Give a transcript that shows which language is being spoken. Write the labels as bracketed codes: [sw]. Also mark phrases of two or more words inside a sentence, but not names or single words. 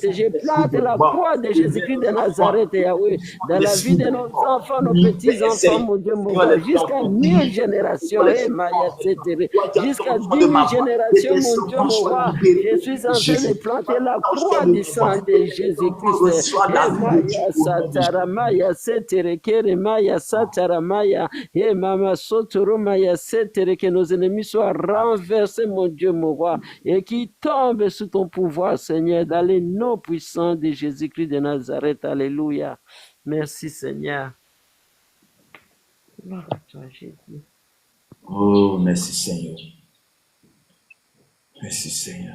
[fr] Je plante la croix de Jésus-Christ de Nazareth, Yahweh. Dans la vie de nos enfants, nos petits-enfants, mon Dieu, mon roi. Jusqu'à 1000 générations. Jusqu'à 10 000 générations, mon Dieu, mon roi. Je suis en train de planter la croix du sang de Jésus-Christ. Maya Sataramaya Setere, Maya Sataramaya, et Mama Sotoro Maya Setere, que nos ennemis soient renversés, mon Dieu, mon roi, et qui tombent sous ton pouvoir, Seigneur, dans les noms puissants de Jésus-Christ de Nazareth. Alléluia. Merci, Seigneur. Gloire à toi, Jésus. Oh, merci Seigneur. Merci Seigneur.